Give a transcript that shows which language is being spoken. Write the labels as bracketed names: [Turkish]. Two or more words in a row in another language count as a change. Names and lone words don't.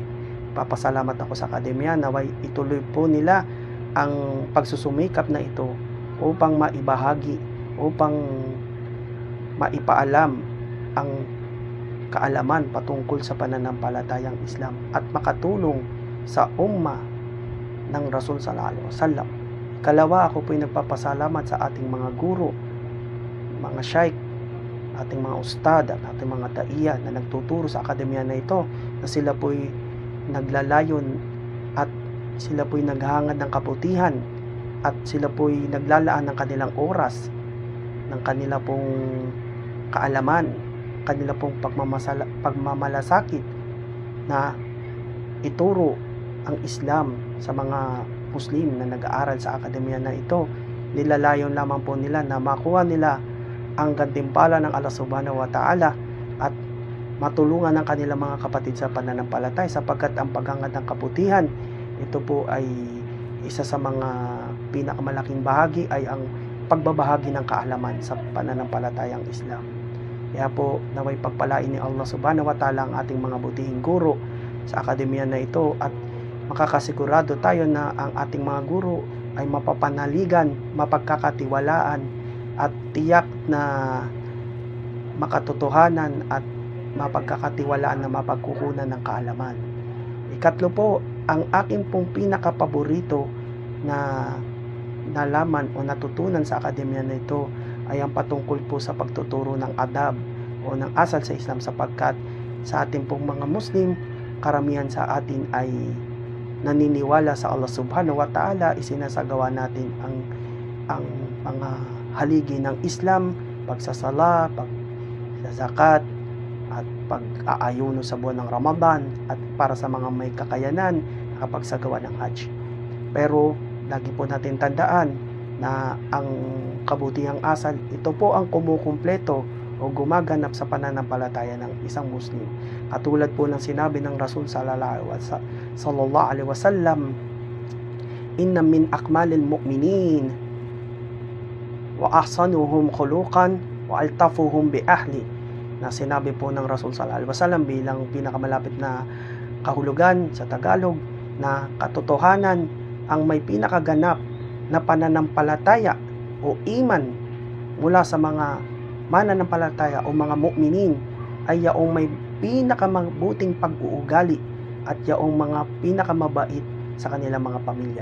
[Filipino] Papasalamat ako sa akademya naway ituloy po nila ang pagsusumikap na ito upang maibahagi, upang maipaalam ang kaalaman patungkol sa pananampalatayang Islam at makatulong sa umma ng Rasul [Arabic] صلى الله عليه وسلم. [Filipino] Kalawa, ako po'y nagpapasalamat sa ating mga guro, mga shaykh, ating mga ustad at ating mga taiya na nagtuturo sa akademya na ito, na sila po'y naglalayon at sila po'y naghahangad ng kabutihan at sila po'y naglalaan ng kanilang oras, ng kanila pong kaalaman, kanila pong pagmamalasakit na ituro ang Islam sa mga Muslim na nag-aaral sa akademya na ito. Nilalayon lamang po nila na makuha nila ang gantimpala ng Allah [Arabic] سبحانه وتعالى [Filipino] at matulungan ng kanilang mga kapatid sa pananampalataya, sapagkat ang paghangad ng kabutihan, ito po ay isa sa mga pinakamalaking bahagi ay ang pagbabahagi ng kaalaman sa pananampalatayang Islam. Kaya po naway pagpalain ni Allah [Arabic] سبحانه وتعالى [Filipino] ang ating mga butihing guro sa akademya na ito at makakasigurado tayo na ang ating mga guro ay mapapanaligan, mapagkakatiwalaan at tiyak na makatotohanan at mapagkakatiwalaan na mapagkukunan ng kaalaman. Ikatlo po, ang aking pong pinakapaborito na nalaman o natutunan sa akademya na ito ay ang patungkol po sa pagtuturo ng adab o ng asal sa Islam, sapagkat sa ating pong mga Muslim, karamihan sa atin ay naniniwala sa Allah [Arabic] سبحانه وتعالى. [Filipino] Isinasagawa natin ang mga haligi ng Islam, pagsasala, pagsazakat at pag-aayuno sa buwan ng Ramadan, at para sa mga may kakayanan nakapagsagawa ng Hajj. Pero lagi po natin tandaan na ang kabutihang asal, ito po ang kumukumpleto o gumaganap sa pananampalataya ng isang Muslim. Katulad po ng sinabi ng Rasul [Arabic] صلى الله عليه وسلم, إن من أكمل المؤمنين وأحسنهم خلقا وألطفهم بأهله, [Filipino] na sinabi po ng Rasul [Arabic] صلى الله عليه وسلم [Filipino] bilang pinakamalapit na kahulugan sa Tagalog, na katotohanan ang may pinakaganap na pananampalataya o iman mula sa mga mananampalataya o mga mu'minin ay yaong may pinakamabuting pag-uugali at yaong mga pinakamabait sa kanilang mga pamilya.